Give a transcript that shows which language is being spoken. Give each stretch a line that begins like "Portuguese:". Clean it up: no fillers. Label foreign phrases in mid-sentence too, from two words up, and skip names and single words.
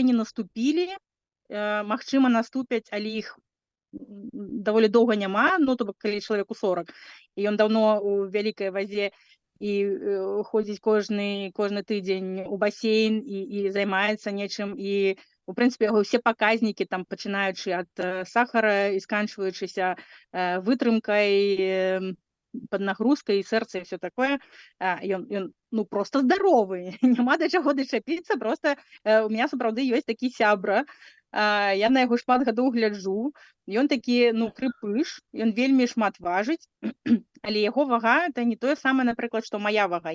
Belarusian: не наступілі, магчыма, наступяць, але іх даволі доўга няма, ну, то бок, калі чалавеку 40, і ён даўно у вялікай вазе і ходзіць кожны тыдзень у басейн і займаецца нечым, і у прынцыпе яго ўсе паказнікі, там, пачынаючы ад сахара і сканчваючыся вытрымкай, поднагрузкой,
Russian: и сердце, и все такое. Ён ну, просто здоровый.
Belarusian: Няма да чаго дачапіцца,
Russian: просто у меня,
Belarusian: сапраўды, ёсць такі сябра. Я на яго шмат гадоў гляджу. Ён такі, ну, крыпыш, ён вельмі шмат важыць, але яго вага — это не тое самае, напрыклад, што моя вага.